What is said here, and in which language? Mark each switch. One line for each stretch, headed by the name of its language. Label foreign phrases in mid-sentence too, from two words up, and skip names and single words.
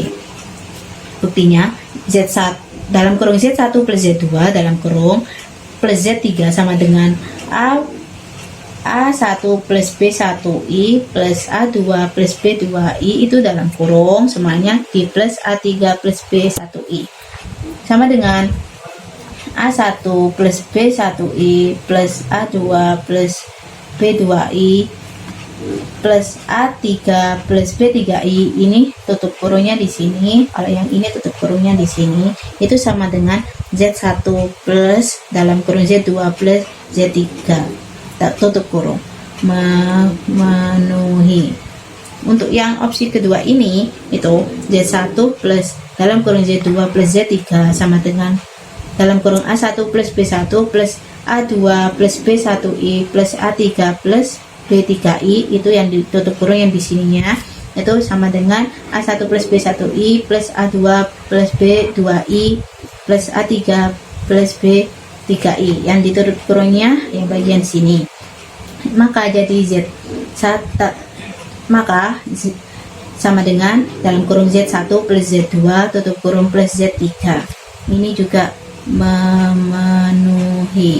Indonesian: Buktinya Z1 dalam kurung Z1 plus Z2 dalam kurung plus Z3 sama dengan A1 plus B1I plus A2 plus B2I itu dalam kurung semuanya di plus A3 plus B1I sama dengan A1 plus B1I plus A2 plus B2I plus A3 plus B3I. Ini tutup kurungnya di sini, kalau yang ini tutup kurungnya di sini, itu sama dengan Z1 plus dalam kurung Z2 plus Z3 tutup kurung, memenuhi. Untuk yang opsi kedua ini itu Z1 plus dalam kurung Z2 plus Z3 sama dengan dalam kurung A1 plus B1 plus A2 plus B1I plus A3 plus B3I, itu yang ditutup kurung yang di sininya itu sama dengan A1 plus B1I plus A2 plus B2I plus A3 plus B3I yang ditutup kurungnya yang bagian sini. Maka jadi Z1 maka sama dengan dalam kurung Z1 plus Z2 tutup kurung plus Z3. Ini juga memenuhi.